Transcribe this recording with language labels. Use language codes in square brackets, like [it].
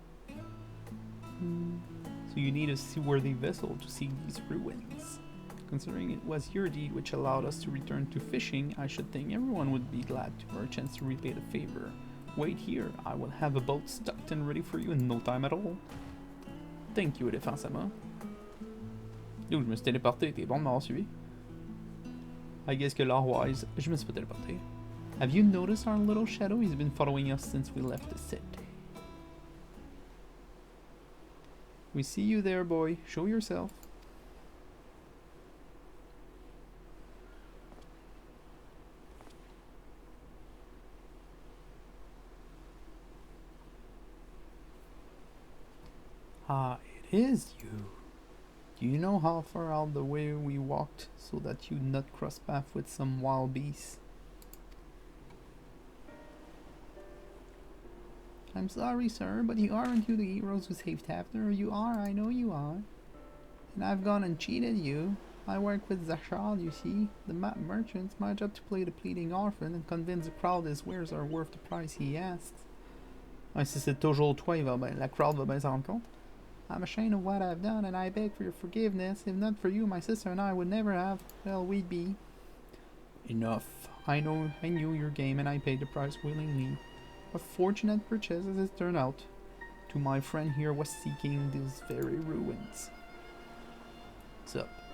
[en] So you need a seaworthy vessel to seek these ruins. Considering it was your deed which allowed us to return to fishing, I should think everyone would be glad to for a chance to repay the favor. Wait here, I will have a boat stocked and ready for you in no time at all. Thank you, Défensama. [fr] D'où je me suis téléporté, t'es bon de m'avoir suivi? [en] I guess [fr] que lore-wise, je me suis pas téléporté. [en] Have you noticed our little shadow? He's been following us since we left the city. We see you there, boy. Show yourself. Ah, it is you. Do you know how far out the way we walked so that you'd not cross path with some wild beasts? I'm sorry, sir, but you aren't you the heroes who saved Hafner? You are, I know you are. And I've gone and cheated you. I work with Zachal, you see, the map merchant. My job to play the pleading orphan and convince the crowd his wares are worth the price he asks. [fr] Ouais, si c'est toujours toi, la crowd va bien s'en rendre compte. [en] I'm ashamed of what I've done, and I beg for your forgiveness. If not for you, my sister and I would never have, well, we'd be. Enough. I knew your game, and I paid the price willingly. A fortunate purchase as it turned out. To my friend here was seeking these very ruins. What's up?